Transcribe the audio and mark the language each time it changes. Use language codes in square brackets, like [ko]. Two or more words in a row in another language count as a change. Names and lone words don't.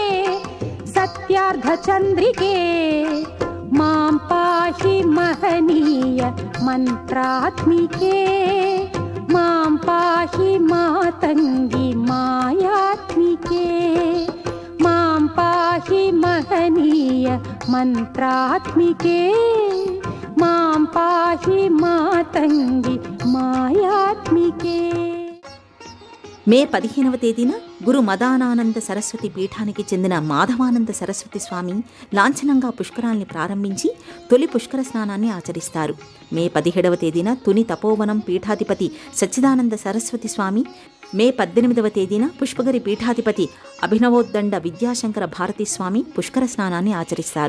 [sa] सत्यार्धचन्द्रिके मां पाहि महनीय मन्त्रात्मिके मां पाहि मातङ्गी मायात्मिके मां पाहि महनीय मन्त्रात्मिके मां पाहि मातङ्गी मायात्मिके। [te] మే 15వ తేదీన గురు మదానానంద సరస్వతి పీఠానికి చెందిన మాధవానంద సరస్వతి స్వామి లాంఛనంగా పుష్కరాల్ని ప్రారంభించి తొలి పుష్కర స్నానాన్ని ఆచరిస్తారు. మే 17వ తేదీన తుని తపోవనం పీఠాధిపతి సచ్చిదానంద సరస్వతి స్వామి, మే 18వ తేదీన పుష్పగిరి పీఠాధిపతి అభినవోద్దండ విద్యాశంకర భారతీ స్వామి పుష్కర స్నానాన్ని ఆచరిస్తారు.